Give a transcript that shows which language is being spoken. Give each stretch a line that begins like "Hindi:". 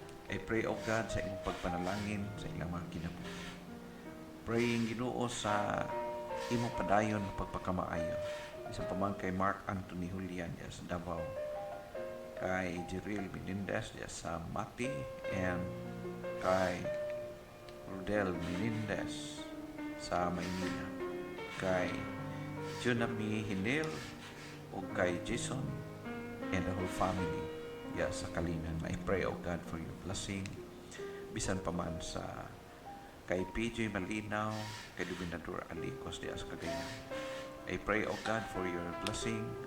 English: I pray, O God,
Cebuano: sa inyong pagpanalangin sa ilang mga kinabuhi. Praying Ginoo sa imong padayon ng pagpakamaayo. Isang paman kay Mark Anthony Julian sa Davao, kay Jeril Menendez sa Mati, and kay Rodel Menendez sa Maynila, kay Junami Hinel o kay Jason and the whole family sa Kalinan.
English: I pray, O God, for your blessing.
Cebuano: Bisan pa man sa kay PJ Malinaw, kay Dominador Alicos sa Cagayan.
English: I pray, O God, for your blessing.